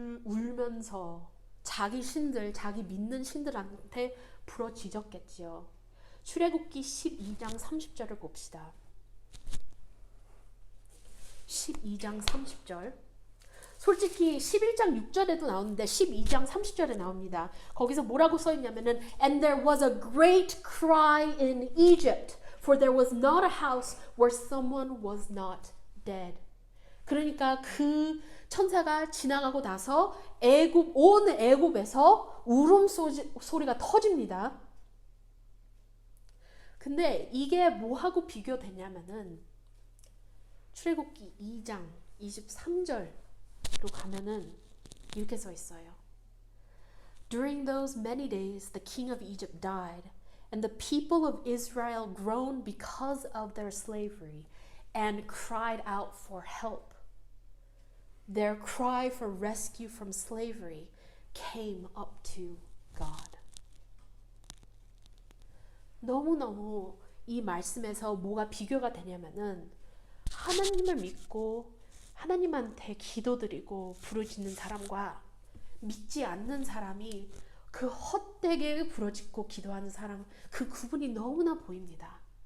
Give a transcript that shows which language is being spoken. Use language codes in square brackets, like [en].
[ko] 울면서 자기 신들, 자기 믿는 신들한테 부러지졌겠지요. 출애굽기 12장 30절을 봅시다. 12장 30절. 솔직히 11장 6절에도 나오는데 12장 30절에 나옵니다. [en] 거기서 뭐라고 써 있냐면은 And there was a great cry in Egypt, for there was not a house where someone was not dead. [ko] 그러니까 그 천사가 지나가고 나서 온 애굽에서 울음소리가 터집니다. 근데 이게 뭐하고 비교되냐면은 출애굽기 2장 23절로 가면은 이렇게 써 있어요. [en] During those many days the king of Egypt died, and the people of Israel groaned because of their slavery and cried out for help. Their cry for rescue from slavery came up to God. [ko] 너무너무 이 말씀에서 뭐가 비교가 되냐면은 하나님을 믿고 하나님한테 기도드리고 부르짖는 사람과 믿지 않는 사람이 그 헛되게 부르짖고 기도하는 사람, 그 구분이 너무나 보입니다.